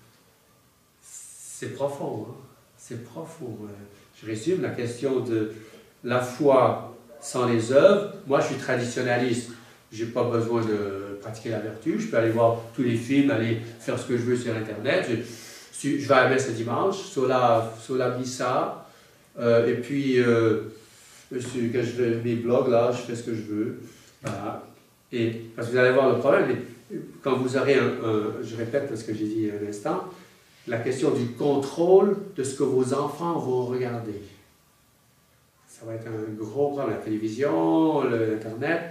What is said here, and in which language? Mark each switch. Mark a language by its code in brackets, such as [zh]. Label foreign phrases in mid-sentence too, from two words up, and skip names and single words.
[fr] C'est profond, hein? C'est profond. Je résume la question de la foi sans les œuvres. Moi, je suis traditionnaliste. Je n'ai pas besoin de pratiquer la vertu. Je peux aller voir tous les films, aller faire ce que je veux sur Internet. Je vais à la messe le dimanche, [la] sola missa. [fr] Et puis, quand je fais mes blogs, là, je fais ce que je veux. Voilà. Et, parce que vous allez voir le problème, quand vous aurez je répète ce que j'ai dit à l'instant, la question du contrôle de ce que vos enfants vont regarder. Ça va être un gros problème. La télévision, l'Internet.